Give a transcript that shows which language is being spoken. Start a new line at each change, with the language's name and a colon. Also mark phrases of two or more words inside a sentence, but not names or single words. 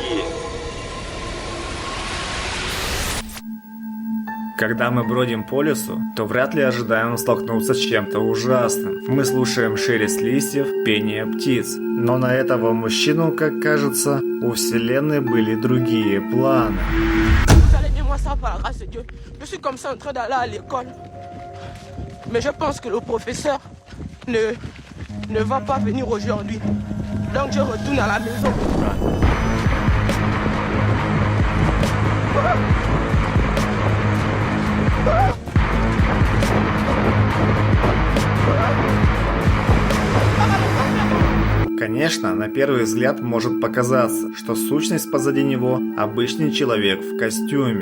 Russian: Когда мы бродим по лесу, то вряд ли ожидаем столкнуться с чем-то ужасным. Мы слушаем шелест листьев, пение птиц. Но на этого мужчину, как кажется, у Вселенной были другие планы.
French: Vous allez dire moi ça par la grâce de Dieu. Je suis comme ça en train d'aller à l'école. Mais je pense que le professeur ne va pas venir aujourd'hui. Donc je retourne à la maison.
Russian: Конечно, на первый взгляд может показаться, что сущность позади него – обычный человек в костюме.